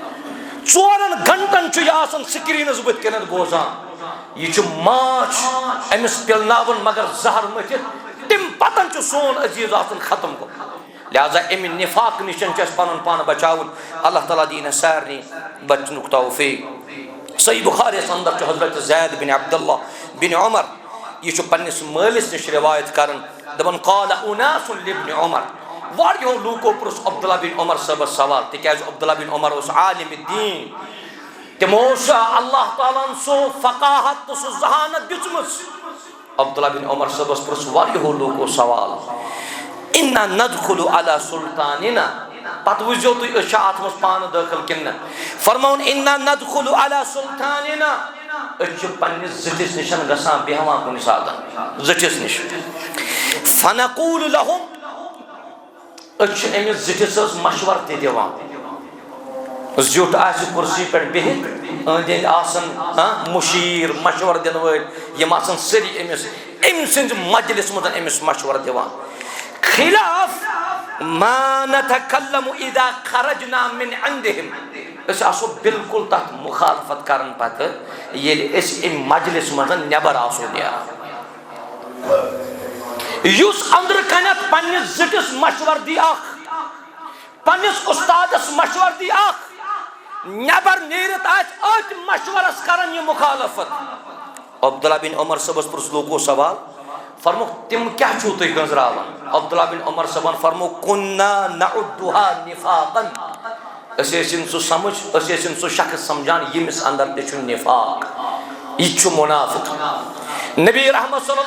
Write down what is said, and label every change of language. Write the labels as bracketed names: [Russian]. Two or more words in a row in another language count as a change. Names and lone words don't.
[Kashmiri] 4 گھنٹن چھُ یہِ آسان سکریٖنس بٕتھِ کَنٮ۪تھ بوزان یہِ چھُ ماچھ أمِس پِلناوُن مگر زہر مٔتھِتھ تمہِ پتن چھُ سون عزیز آسان ختم گوٚمُت لہذا امہِ نفاق نِش چھُ اسہِ پنُن پان بچاوُن اللہ تعالیٰ دِیِن اسہِ سارنٕے بچنُک توفیق صحیح بخاریس اندر چھُ حضرت زید بن عبداللہ بن عمر یہ چھُ پننس مٲلِس نِش روایت کران دپان [Arabic] قال اناس لابن عمر [Kashmiri] واریاہو لوٗکو پرُژھ عبداللہ بن عمر صٲبس سوال تِکیازِ عبداللہ بن عمر اوس عالم دین تِمو اوس اللہ تعالیٰ ہن سُہ فقاہت تہٕ سُہ ذہانت دِژمٕژ عبداللہ بن عمر صٲبس پرُژھ واریاہو لوٗکو سوال [Arabic] انا ندخل على سلطاننا [Kashmiri] پتہٕ وٕچھزیو تُہۍ أسۍ چھا اتھ منٛز پانہٕ دٲخل کِنہٕ نہ فرماوُن [Arabic] انا ندخل على سلطاننا [Kashmiri] أسۍ چھِ پننِس زِٹھِس نِش گژھان بیٚہوان کُنہِ ساتہٕ زِٹھِس نِش [Arabic] فنقول لهم [Kashmiri] أسۍ چھِ أمِس زِٹھِس حظ مشور تہِ دِوان زیوٹ آسہِ کرسی پٮ۪ٹھ بِہِتھ أنٛدۍ أنٛدۍ آسان مُشیٖر مشور دِنہٕ وٲلۍ یِم آسان سٲری أمِس أمۍ سٕنٛدِ مجلِس منٛز أمِس مشور دِوان [Arabic] خلاف ما نتکلم اذا خرجنا من عندهم [Kashmiri] أسۍ آسو بالکل تتھ مخالفت کران پتہٕ ییٚلہِ أسۍ أمۍ مجلِس منٛز نٮ۪بر آسو نیران یُس أنٛدرٕ کَنٮ۪تھ پننِس زِٹھِس مشور دی اکھ پننِس اُستادس مشور دی اکھ نٮ۪بر نیٖرِتھ آسہِ أتھۍ مشورس کران یہِ مخالفت عبداللہ بن عمر صٲبس پرٛژھ لوٗکو سوال فرموکھ تِم کیٛاہ چھُو تُہۍ گٔنٛزراوان عبداللہ بن عمر صٲبن فرموکھ [Arabic] کُنّا نعُدُّہا نِفاقًا [Kashmiri] أسۍ ٲسِن سُہ سمجھ أسۍ ٲسِن سُہ شخص سمجھان ییٚمِس اندر تہِ چھُ نِفاق یہِ چھُ مُنافِق نبی رحمت صلی